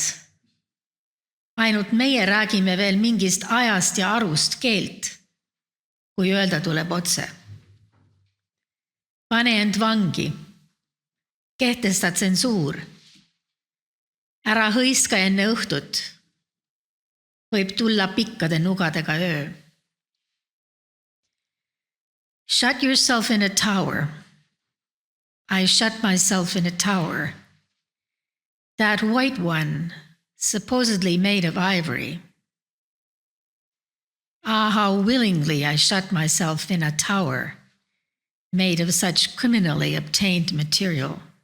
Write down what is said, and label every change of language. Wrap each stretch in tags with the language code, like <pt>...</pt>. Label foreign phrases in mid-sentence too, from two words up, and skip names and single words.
<et>Ainult meie räägime veel mingist ajast ja arust keelt, kui öelda tuleb otse. Pane end vangi. Kehtesta tsensuur. Ära hõiska enne õhtut. Võib tulla pikkade nugadega öö.</et> <en>Shut yourself in a tower. I shut myself in a tower. That white one, supposedly made of ivory. How willingly I shut myself in a tower, made of such criminally obtained material.</en>